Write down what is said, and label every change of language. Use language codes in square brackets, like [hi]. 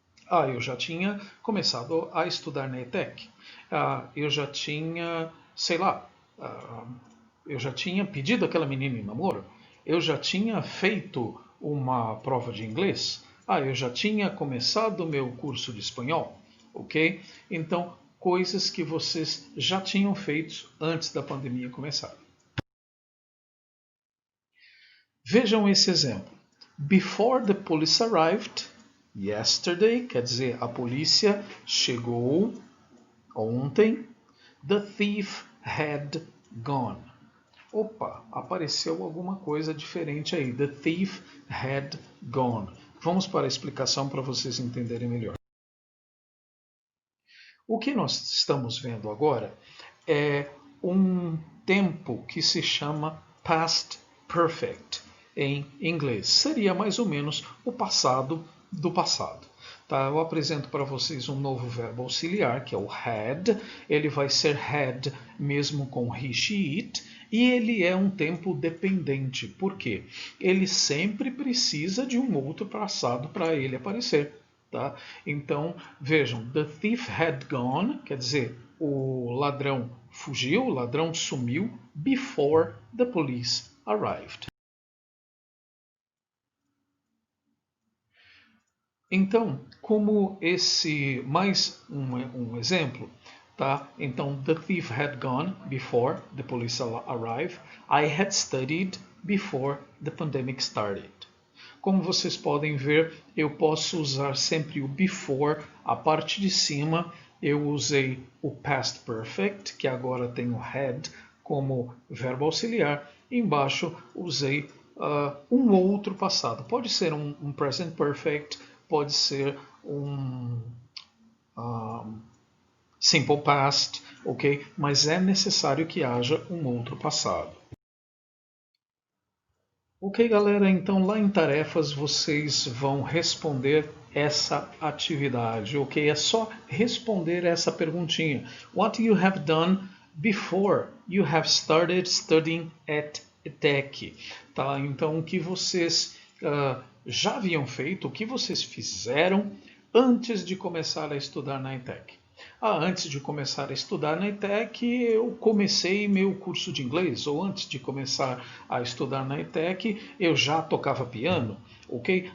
[pt] Eu já tinha começado a estudar na ETEC. Eu já tinha, sei lá, eu já tinha pedido aquela menina em namoro. Eu já tinha feito uma prova de inglês. Eu já tinha começado o meu curso de espanhol. Ok? Então, coisas que vocês já tinham feito antes da pandemia começar. Vejam esse exemplo. [en] Before the police arrived yesterday, [pt] quer dizer, a polícia chegou ontem, [en] the thief had gone. [pt] Opa, apareceu alguma coisa diferente aí. [en] The thief had gone. [pt] Vamos para a explicação para vocês entenderem melhor. O que nós estamos vendo agora é um tempo que se chama past perfect em inglês. Seria mais ou menos o passado do passado. Tá? Eu apresento para vocês um novo verbo auxiliar, que é o had. Ele vai ser had mesmo com he, she, it. E ele é um tempo dependente. Por quê? Ele sempre precisa de um outro passado para ele aparecer. Tá? Então, vejam, [en] the thief had gone, [pt] quer dizer, o ladrão fugiu, o ladrão sumiu, [en] before the police arrived. [pt] Então, como esse, mais um exemplo, tá? [en] Então, the thief had gone before the police arrived. I had studied before the pandemic started. [pt] Como vocês podem ver, eu posso usar sempre o before, a parte de cima eu usei o past perfect, que agora tem o had como verbo auxiliar, e embaixo usei um outro passado. Pode ser um present perfect, pode ser um simple past, ok? Mas é necessário que haja um outro passado. Ok, galera, então lá em tarefas vocês vão responder essa atividade, ok? É só responder essa perguntinha. [en] What you have done before you have started studying at ETEC? [pt] Tá? Então, o que vocês já haviam feito, o que vocês fizeram antes de começar a estudar na ETEC? Antes de começar a estudar na ETEC, eu comecei meu curso de inglês, ou antes de começar a estudar na ETEC, eu já tocava piano, ok?